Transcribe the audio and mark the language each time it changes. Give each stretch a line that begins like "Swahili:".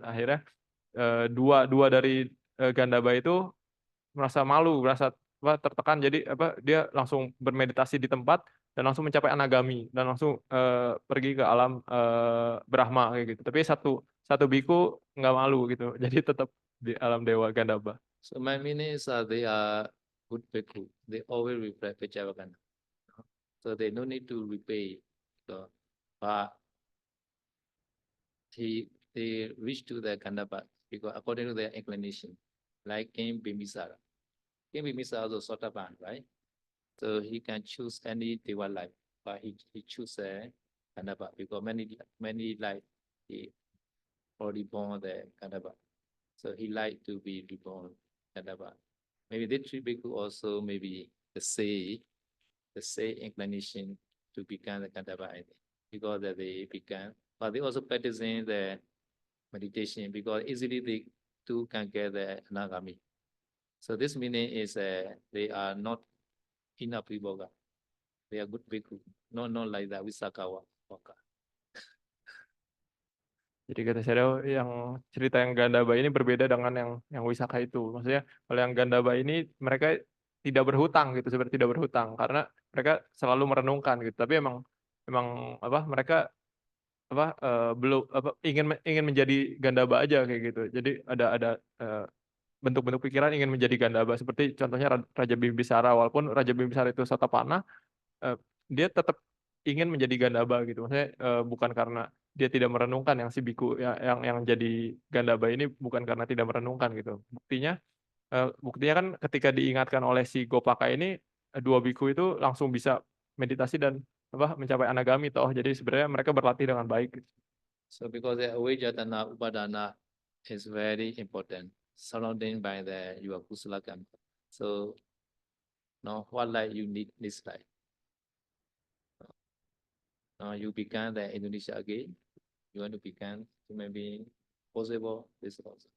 Indonesian: Akhirnya dua dari Gandaba itu merasa malu, merasa tertekan, jadi dia langsung bermeditasi di tempat dan langsung mencapai anagami dan langsung pergi ke alam Brahma kayak gitu. Tapi satu biku nggak malu gitu, jadi tetap di alam dewa Gandaba.
English: So my meaning is they are good bhikkhu. They always reflect Vijayavagana. So they no need to repay. So, but they reach to the Gandapa because according to their inclination, like King Bimbisara. King Bimbisara also Sotapan, right? So he can choose any Deva life, but he choose Gandapa because many life he already born the Gandapa. So he like to be reborn Gandapa. Maybe the three bhikkhu also maybe the same inclination to become the Gandapa, I think, because that they become, but they also practicing the meditation because easily they too can get the anagami. So this meaning is they are not inapriboga. They are good bhikkhu, not like that Visakawa.
Indonesian: Jadi kata saya yang cerita yang Gandaba ini berbeda dengan yang Wisaka itu. Maksudnya kalau yang Gandaba ini mereka tidak berhutang gitu, seperti tidak berhutang karena mereka selalu merenungkan gitu. Tapi emang mereka belum ingin menjadi Gandaba aja kayak gitu. Jadi ada bentuk-bentuk pikiran ingin menjadi Gandaba, seperti contohnya Raja Bimbisara. Walaupun Raja Bimbisara itu Satapana, dia tetap ingin menjadi Gandaba gitu. Maksudnya bukan karena dia tidak merenungkan, yang si biku yang jadi Gandaba ini bukan karena tidak merenungkan gitu. Buktinya kan ketika diingatkan oleh si Gopaka ini, dua biku itu langsung bisa meditasi dan mencapai anagami toh. Jadi sebenarnya mereka berlatih dengan baik.
English: So because the Avijatana Upadana is very important, surrounding by the your kusala karma. So now what life you need this life? Now you become the Indonesia again. You want to become human being, possible this also.